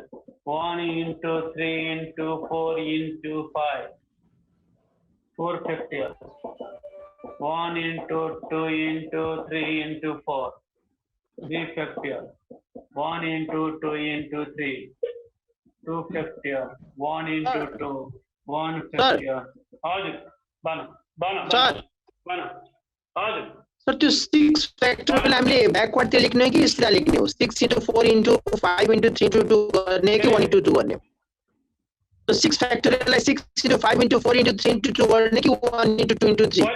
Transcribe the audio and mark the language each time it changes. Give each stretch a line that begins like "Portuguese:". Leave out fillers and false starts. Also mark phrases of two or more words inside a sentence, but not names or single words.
English: 1 into 3 into 4 into 5, 4 factorial. 1 into 2 into 3 into 4, 3 factorial. 1 into 2 into 3, 2 factorial. 1 into 2, 1 factorial.
Nepali: सर त्यो 6 फ्याक्टोरियल हामीले ब्याकवर्ड त्यो लेख्ने कि सिधा लेख्ने हो
English: 6 into 4 into 5 into 3 into 2
Nepali: गर्ने कि
English: 1 into 2
Nepali: गर्ने तो 6 फ्याक्टोरियललाई
English: 6 into 5 into 4 into 3 into 2
Nepali: गर्ने कि
English: 1 into 2 into 3